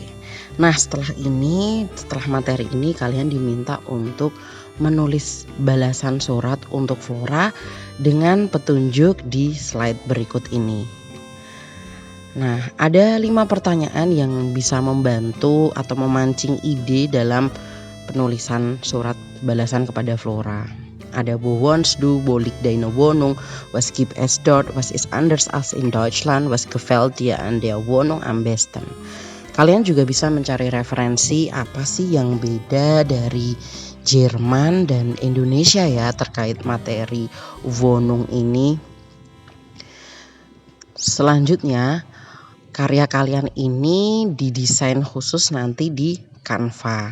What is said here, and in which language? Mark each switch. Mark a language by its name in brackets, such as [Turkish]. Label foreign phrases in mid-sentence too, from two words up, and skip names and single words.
[Indonesian] Nah, setelah materi ini kalian diminta untuk menulis balasan surat untuk Flora dengan petunjuk di slide berikut ini. Nah, ada 5 pertanyaan yang bisa membantu atau memancing ide dalam penulisan surat balasan kepada Flora. [German] Ada wo wohnst du, wo liegt deine Wohnung, was gibt es dort, was ist anders als in Deutschland, was gefällt dir an der Wohnung am besten. [Indonesian] Kalian juga bisa mencari referensi apa sih yang beda dari Jerman dan Indonesia ya terkait materi Wohnung ini. Selanjutnya, karya kalian ini didesain khusus nanti di Canva.